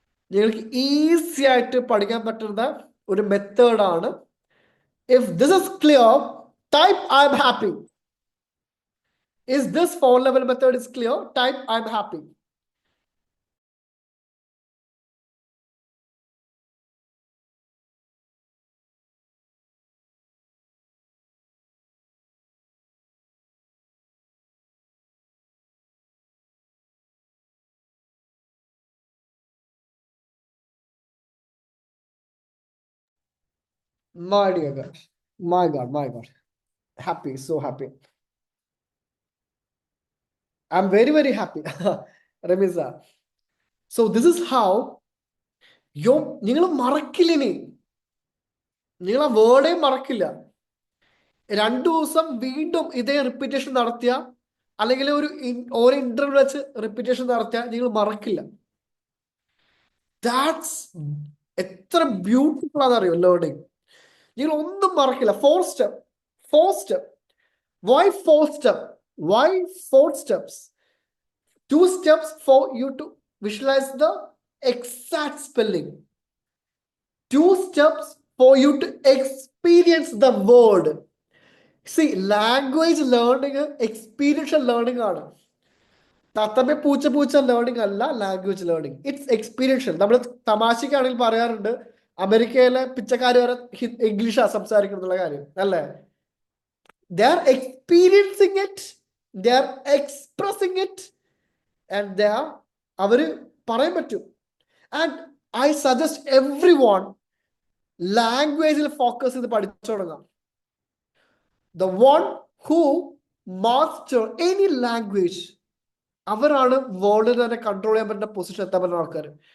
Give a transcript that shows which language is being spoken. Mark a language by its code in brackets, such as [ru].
[ml] നിങ്ങൾക്ക് ഈസി ആയിട്ട് പഠിക്കാൻ പറ്റുന്ന ഒരു മെത്തേഡാണ്. [en] If this is clear, type I am happy. Is this 4 level method is clear? Type I am happy. My dear God, my God, happy, so happy. I'm very, very happy. Ramiza. So this is how [ml] നിങ്ങൾ മറക്കില്ല. നിങ്ങൾ ആ Verde മറക്കില്ല. 2 ദിവസം വീണ്ടും ഇതേ repetition നടത്തിയ, അല്ലെങ്കിൽ ഒരു ഇന്റർവ്യൂ വെച്ച് റിപ്പീറ്റേഷൻ നടത്തിയ നിങ്ങൾ മറക്കില്ല. ദാറ്റ്സ് എത്ര ബ്യൂട്ടിഫുൾ ആണെന്നറിയോ ലേണിംഗ്. നിങ്ങൾ ഒന്നും മറക്കില്ല. [en] 4 step. Why 4 step? Why 4 steps? 2 steps for you to visualize the exact spelling. 2 steps for you to experience the word. See, language learning experiential learning ആണ്. [ml] തത്തമ്മ പൂച്ച ലേണിംഗ് അല്ല ലാംഗ്വേജ് ലേണിംഗ്. [en] It's experiential. [ml] നമ്മൾ തമാശക്കാണെങ്കിൽ പറയാറുണ്ട് അമേരിക്കയിലെ പിച്ചക്കാർ വരെ ഇംഗ്ലീഷാണ് സംസാരിക്കുന്നുള്ള കാര്യം അല്ലേ. [en] They are experiencing it, they are expressing it, and [ml] അവര് പറയാൻ പറ്റും. [en] And I suggest everyone [ml] ലാംഗ്വേജിൽ ഫോക്കസ് ചെയ്ത് പഠിച്ചു തുടങ്ങാം. [en] The one who master any language, [ml] അവരാണ് വേൾഡിൽ തന്നെ കൺട്രോൾ ചെയ്യാൻ പറ്റുന്ന പൊസിഷൻ എത്താൻ പറ്റുന്ന ആൾക്കാർ.